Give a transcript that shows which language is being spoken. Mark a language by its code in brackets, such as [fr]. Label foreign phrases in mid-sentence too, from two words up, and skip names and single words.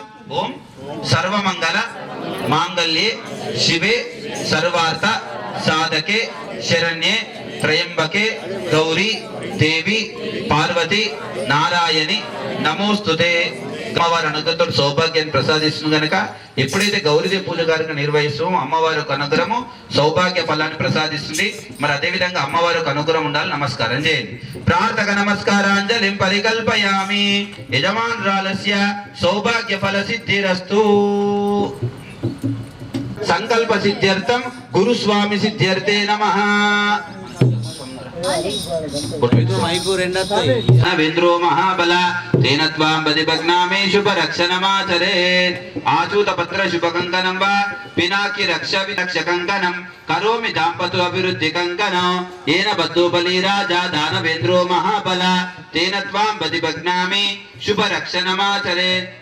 [sa] ओम सर्वमंगल मांगल्ये शिवे सर्वार्थ साधके शरण्ये त्रयंबके गौरी देवी पार्वती नारायणी नमोस्तुते। [te] అమ్మవారి అనుగ్రహంతో సౌభాగ్యాన్ని ప్రసాదిస్తుంది కనుక ఎప్పుడైతే గౌరీదేవి పూజ కార్యక్రమం నిర్వహిస్తామో అమ్మవారి యొక్క అనుగ్రహము సౌభాగ్య ఫలాన్ని ప్రసాదిస్తుంది। మరి అదే విధంగా అమ్మవారి యొక్క అనుగ్రహం ఉండాలి। నమస్కారం చేయండి। [sa] ప్రార్థక నమస్కారాంజలిం పరికల్పయామి యజమానురాలస్య సౌభాగ్య ఫల సిద్ధిరస్తు। సంకల్ప సిద్ధ్యర్థం గురుస్వామి సిద్ధ్యర్థే నమః। वेन्द्रो महाबल तेन त्वां बदिभग्नामे शुभरक्षणमाचरेत्। आचूतपत्र शुभकङ्कणं वा पिनाकि रक्षविरक्षकङ्कणं करोमि दाम्पत्य अभिवृद्धिकङ्कणं येन बद्धो बलिराजा दानवेन्द्रो महाबल तेन त्वां बदिभग्नामे शुभरक्षणमाचरेत्।